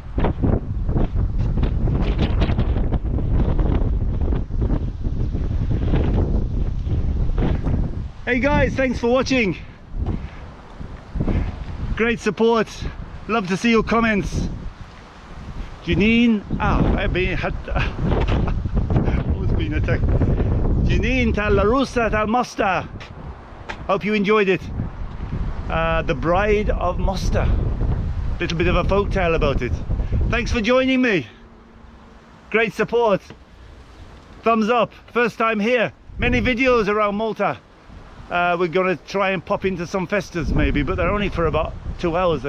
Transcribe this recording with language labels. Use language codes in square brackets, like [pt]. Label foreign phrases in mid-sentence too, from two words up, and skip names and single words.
[en] Hey guys, thanks for watching. Great support. Love to see your comments. Ġnien, I've been attacked. Ġnien tal-Għarusa tal-Mosta. Hope you enjoyed it. The Bride of Mosta. Little bit of a folk tale about it. Thanks for joining me. Great support. Thumbs up. First time here. Many videos around Malta. We're going to try and pop into some festivals maybe, but they're only for about 2 hours.